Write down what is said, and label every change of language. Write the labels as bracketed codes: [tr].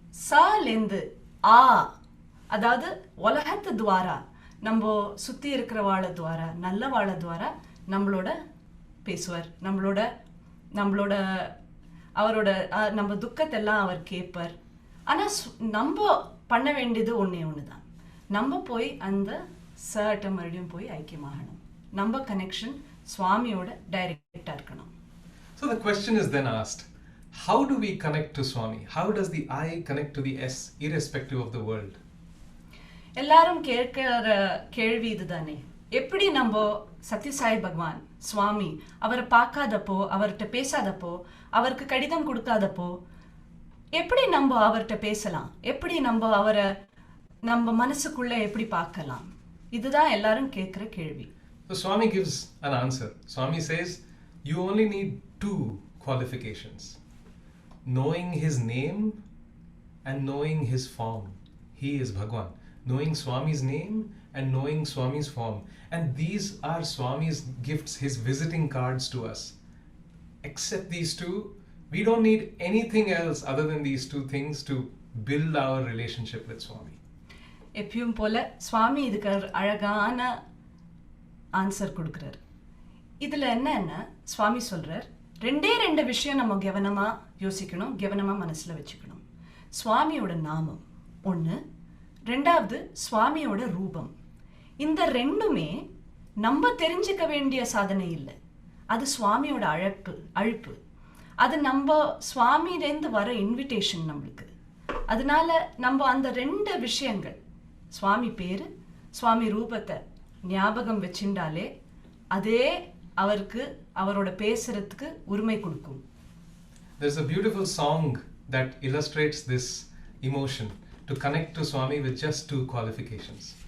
[ta] சாலேந்து ஆ, அதாவது உலகத்து துவாரா, நம்ம சுற்றி இருக்கிறவாழ துவாரா, நல்ல வாழ துவாரா நம்மளோட பேசுவார், நம்மளோட அவரோட நம்ம துக்கத்தெல்லாம் அவர் கேட்பார். ஆனால் நம்ம பண்ண வேண்டியது ஒன்றே ஒன்று தான், நம்ம போய் அந்த சர்ட்டை மறுபடியும் போய் ஐக்கியமாகணும். நம்ம கனெக்ஷன் சுவாமியோட டைரக்டாக இருக்கணும். [en] So the question is then asked, how do we connect to Swami? How does the I connect to the S irrespective of the world? [ta] எல்லாரும் கேட்கிற கேள்வி இதுதானே, எப்படி நம்ம சத்யசாய் பகவான் சுவாமி அவரை பார்க்காதப்போ, அவர்கிட்ட பேசாதப்போ, அவருக்கு கடிதம் கொடுக்காதப்போ எப்படி நம்ம அவர்கிட்ட பேசலாம், எப்படி நம்ம அவரை நம்ம மனசுக்குள்ள எப்படி பார்க்கலாம்? இதுதான் எல்லாரும் கேட்குற கேள்வி. [en] So Swami gives an answer. Swami says, you only need 2 qualifications: knowing his name and knowing his form. He is Bhagwan. Knowing Swami's name and knowing Swami's form. And these are Swami's gifts, his visiting cards to us. Except these 2, we don't need anything else other than these 2 things to build our relationship with Swami. [ta] எப்பயும் போல சுவாமி இதுக்கு அழகான answer கொடுக்குறார். இதில் என்னன்னா சுவாமி சொல்கிறார், 2 விஷயம் நம்ம கவனமாக யோசிக்கணும், கவனமாக மனசில் வச்சுக்கணும். சுவாமியோட நாமம் ஒன்று, 2வது சுவாமியோட ரூபம். இந்த 2மே நம்ம தெரிஞ்சுக்க வேண்டிய சாதனை இல்லை, அது சுவாமியோட அழைப்பு. அது நம்ம சுவாமியிலேருந்து வர இன்விடேஷன் நம்மளுக்கு. அதனால நம்ம அந்த 2 விஷயங்கள், சுவாமி பேர், சுவாமி ரூபத்தை ஞாபகம் வச்சுட்டாலே அதே அவருக்கு அவரோட பேசுறதுக்கு உரிமை கொடுக்கும். [en] There's a beautiful song that illustrates this emotion to connect to Swami with just 2 qualifications.